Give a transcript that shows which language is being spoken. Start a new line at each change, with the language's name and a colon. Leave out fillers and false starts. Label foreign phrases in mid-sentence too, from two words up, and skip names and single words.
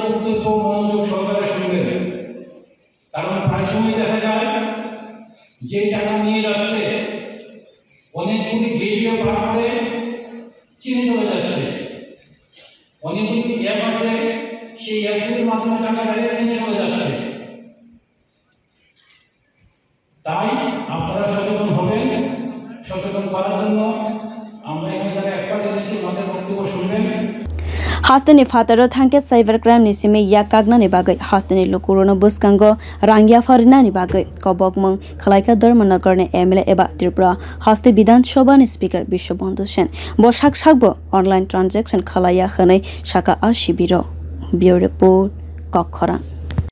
Bangla: বক্তব্য মনোযোগ সহকারে শুনবেন কারণ প্রায় সময় দেখা যায় যে টাকা নিয়ে যাচ্ছে অনেকগুলি গেটওয়ে পার করে চিনে চলে যাচ্ছে অনেকগুলি অ্যাপ আছে সেই অ্যাপগুলির মাধ্যমে টাকা ডাইরেক্ট চিনে চলে যাচ্ছে তাই আপনারা সচেতন হবেন সচেতন করার জন্য আমরা এখানে যারা এক্সপার্ট এনেছি ওনাদের বক্তব্য শুনবেন
Kok Borok: haste ni fataro thangke
English: cyber crime
Kok Borok: ni simi ya kagna ni bagai haste ni lukurono buskango rangya farina ni bagai kobok mwng khalaika dharmanagar ni MLA eba Tripura haste bidhan sabha ni speker Biswa bo sakbo
English: online transaction
Kok Borok: khalaya khanai sakha a sibiro
English: bureau report
Kok Borok: kokkhora।